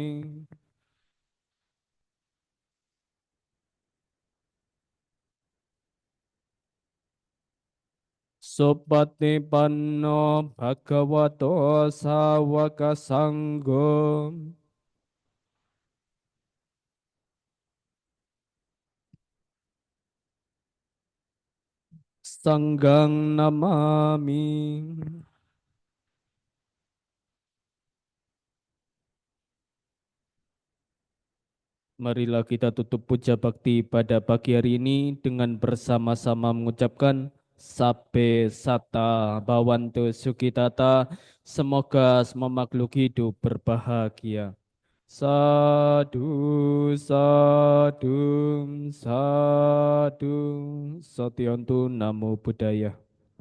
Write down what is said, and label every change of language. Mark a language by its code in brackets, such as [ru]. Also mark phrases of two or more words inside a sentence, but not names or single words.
[pi] Supatipanno bhagavato sawaka sanggo. Sanggang namami. [id] Marilah kita tutup puja bakti pada pagi hari ini dengan bersama-sama mengucapkan [pi] Sabe Sata Bawantu Sukitata. [id] Semoga semua makhluk hidup berbahagia. [pi] Sadu, sadu, sadu. Satyantu Namo Buddhaya.